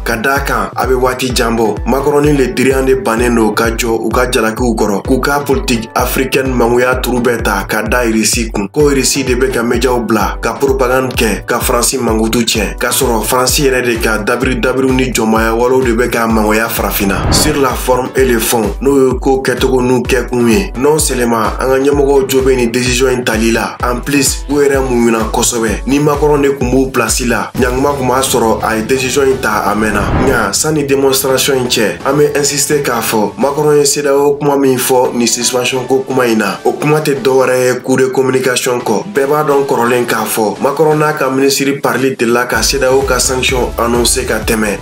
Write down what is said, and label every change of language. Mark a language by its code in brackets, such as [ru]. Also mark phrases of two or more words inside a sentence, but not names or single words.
[bm] Ka d'a kan a bɛ waati jan bɔ Macron ni [fr] le dirigeants de [bm] bannen don ka jɔ u ka jalakiw kɔrɔ k'u ka [fr] politique africaine [bm] mangoya turu bɛɛ ta ka da Irisi kun. Ko Irisi de bɛ ka médiaw bila ka propagande kɛ ka Faransi mankutu k'a sɔrɔ Faransi yɛrɛ de ka dabiriw ni jɔnmaya walew de bɛ ka mangoya farafina. [fr] Sur la forme et le fond [bm] n'o ye ko kɛcogo n'u kɛkun ye. [fr] Non seulement [bm] an ka ɲɛmɔgɔw jo bɛ nin décision in tali la, [fr] en plus [bm] u yɛrɛ muɲuna kosɛbɛ. Ni Macron de kun b'u place la, ɲanguma kun b'a sɔrɔ a ye décision in ta a mɛnna. Nka sanni démonstration in cɛ, an bɛ insister k'a fɔ Macron ye CEDEAO kuma min fɔ nin suspension ko kuma in na. O kuma tɛ dɔwɛrɛ ye [fr] coup de communication [bm] kɔ. Bɛɛ b'a dɔn kɔrɔlen k'a fɔ Macron n'a ka ministre parli de la ka CEDEAO ka [fr] sanction annoncé [bm] ka tɛmɛ.